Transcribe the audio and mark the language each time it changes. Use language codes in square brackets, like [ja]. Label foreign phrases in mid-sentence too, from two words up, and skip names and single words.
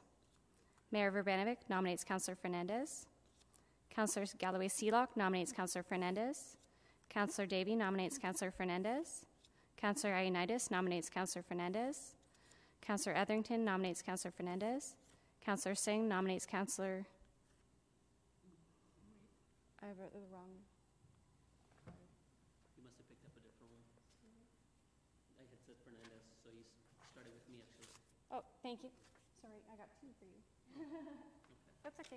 [en] Mayor Verbanovic nominates Councillor Fernandez. Councillor Galloway Seelock nominates Councillor Fernandez. Councillor Davey nominates Councillor Fernandez. Councillor Ioannidis nominates Councillor Fernandez. Councillor Etherington nominates Councillor Fernandez. Councillor Singh nominates Councillor... I wrote the wrong... You must have picked up a different one. I had said Fernandez, so you started with me, actually. Oh, thank you. Sorry, I got two for you. That's okay.